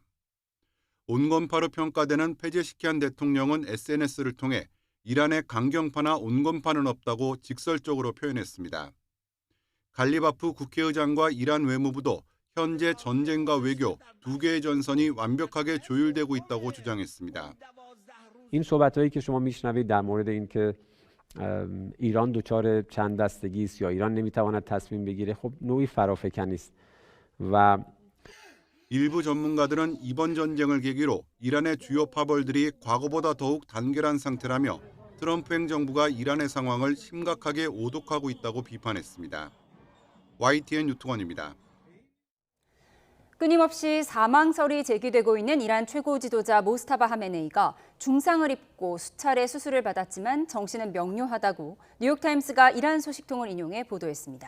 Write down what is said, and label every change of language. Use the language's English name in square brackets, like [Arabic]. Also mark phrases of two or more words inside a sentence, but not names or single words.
[Korean] 온건파로 평가되는 페제시키안 대통령은 SNS를 통해 이란의 강경파나 온건파는 없다고 직설적으로 표현했습니다. 갈리바프 국회의장과 이란 외무부도 현재 전쟁과 외교 두 개의 전선이 완벽하게 조율되고 있다고 주장했습니다. [Persian] این صحبت‌هایی که شما میشنوید در مورد اینکه ایران دچار چند دستگی است یا ایران نمیتواند تصمیم بگیره خب نوعی فرافکنی است و [Korean] 일부 전문가들은 이번 전쟁을 계기로 이란의 주요 파벌들이 과거보다 더욱 단결한 상태라며 트럼프 행정부가 이란의 상황을 심각하게 오독하고 있다고 비판했습니다. YTN 유튜원입니다. 끊임없이 사망설이 제기되고 있는 이란 최고 지도자 모스타바 하메네이가 중상을 입고 수차례 수술을 받았지만 정신은 명료하다고 뉴욕타임스가 이란 소식통을 인용해 보도했습니다.